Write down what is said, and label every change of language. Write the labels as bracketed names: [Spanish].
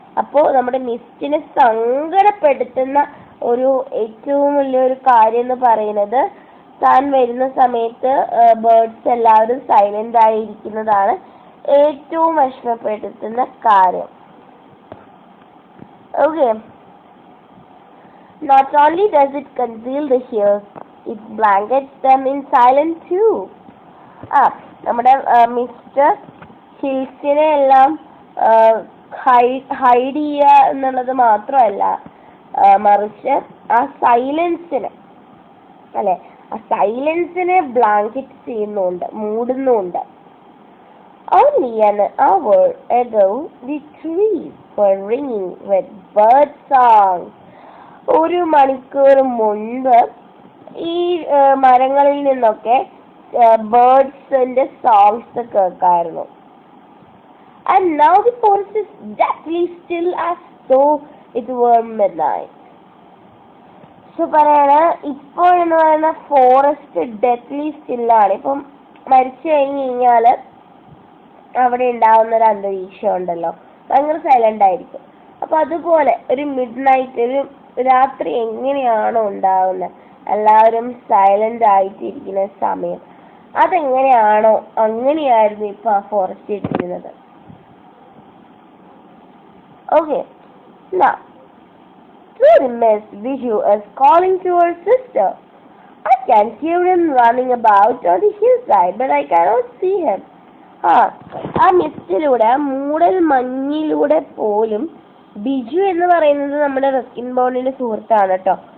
[Malayalam] അപ്പോൾ നമ്മുടെ മിസ്റ്റിനെ സങ്കടപ്പെടുത്തുന്ന ഒരു ഏറ്റവും വലിയൊരു കാര്യം എന്ന് പറയുന്നത് താൻ വരുന്ന സമയത്ത് ബേർഡ്സ് എല്ലാവരും സൈലന്റ് ആയിരിക്കുന്നതാണ് ഏറ്റവും വിഷമപ്പെടുത്തുന്ന കാര്യം. Okay. [English] Not only does it conceal the hills, it blankets them in silence too. [Malayalam] നമ്മുടെ മിസ്റ്റർ ഹിൽസിനെ എല്ലാം ഹൈഡ് ചെയ്യുക എന്നുള്ളത് മാത്രമല്ല, മറിച്ച് ആ സൈലൻസിനെ അല്ലെ, ആ സൈലൻസിനെ ബ്ലാങ്കറ്റ് ചെയ്യുന്നുണ്ട്, മൂടുന്നുണ്ട്. [English] Only an hour ago the trees were ringing with bird songs. [Malayalam] ഒരു മണിക്കൂർ മുൻപ് ഈ മരങ്ങളിൽ നിന്നൊക്കെ ബേർഡ്സിന്റെ songs കേൾക്കായിരുന്നു. [English] And now the forest is deathly still as though it were midnight. [Malayalam] So പറയാണ്, ഇപ്പോൾ എന്ന് പറയുന്ന ഫോറസ്റ്റ് ഡെത്ത്ലി സ്റ്റില്ലാണ്. ഇപ്പം മരിച്ചു കഴിഞ്ഞ് കഴിഞ്ഞാൽ അവിടെ ഉണ്ടാവുന്ന ഒരു അന്തരീക്ഷം ഉണ്ടല്ലോ, ഭയങ്കര സൈലന്റ് ആയിരിക്കും. അപ്പൊ അതുപോലെ ഒരു മിഡ് നൈറ്റ്, ഒരു രാത്രി എങ്ങനെയാണോ ഉണ്ടാവുന്നത് എല്ലാവരും സൈലന്റ് ആയിട്ടിരിക്കുന്ന സമയം. അതെങ്ങനെയാണോ അങ്ങനെയായിരുന്നു ഇപ്പൊ ആ ഫോറസ്റ്റ് ഇരിക്കുന്നത്. [English] Okay, now through the mist, Biju is calling to her sister. I can hear him running about on the hillside, but I cannot see him. [Malayalam] ആ മിസ്റ്റിലൂടെ, മൂടൽ മഞ്ഞിലൂടെ പോലും ബിജു എന്ന് പറയുന്നത് നമ്മുടെ റസ്കിൻ ബോണ്ടിന്റെ സുഹൃത്താണ് കേട്ടോ.